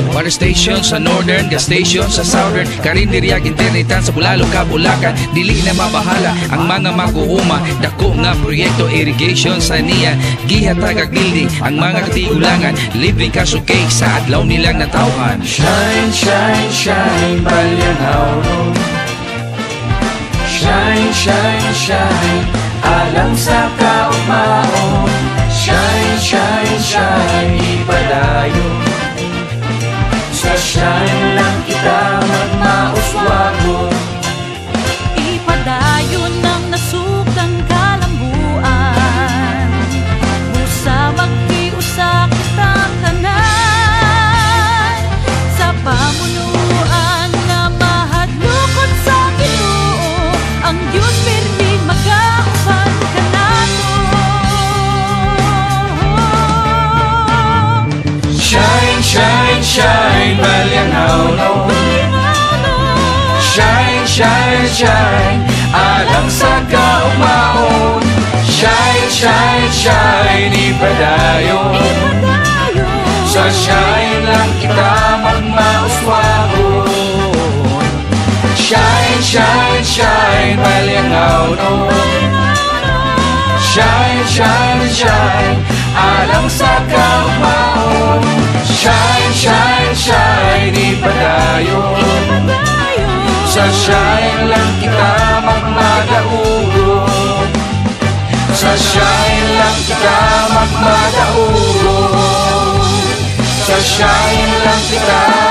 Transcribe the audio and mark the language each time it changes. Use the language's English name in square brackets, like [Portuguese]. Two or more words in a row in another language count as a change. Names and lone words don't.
[English] Water station [Cebuano] sa northern, [English] gas station [Cebuano] sa southern, karinderya internetan sa Bulalo, Bulacan. Dili na mabahala ang mga mag-uuma, dako nga proyekto irrigation sa niya. Gihatag building ang mga katigulangan, libreng kasukay sa adlaw nilang natawhan. [English] Shine, shine, shine, balyangaw nun. Shine, shine, shine, [Cebuano] alang sa kaugmaon. [English] Shine, shine, shine, [Cebuano] ipadayon. Sa shine lang kita magmauswagon. Ipadayon ng nasukang kalambuan. Busa magkiusa kita tanan. Sa pamunuan na mahadlokot sa Ginoo, ang Diyos pirmi mag-auban ka nato. [English] Shine, shine, shine, balyangaw nun. Shine, shine, shine, [Cebuano] alang sa kaugmaon. [English] Shine, shine, shine, [Cebuano] ipadayon. Sa shine lang kita magmauswagon. [English] Shine, shine, shine, balyangaw nun. Shine, shine, shine, [Cebuano] alang sa kaugmaon. [English] Shine, shine, shine, [Cebuano] ipadayon. Sa shine lang kita magmadaugod. Sa shine lang kita magmadaugod. Sa shine lang kita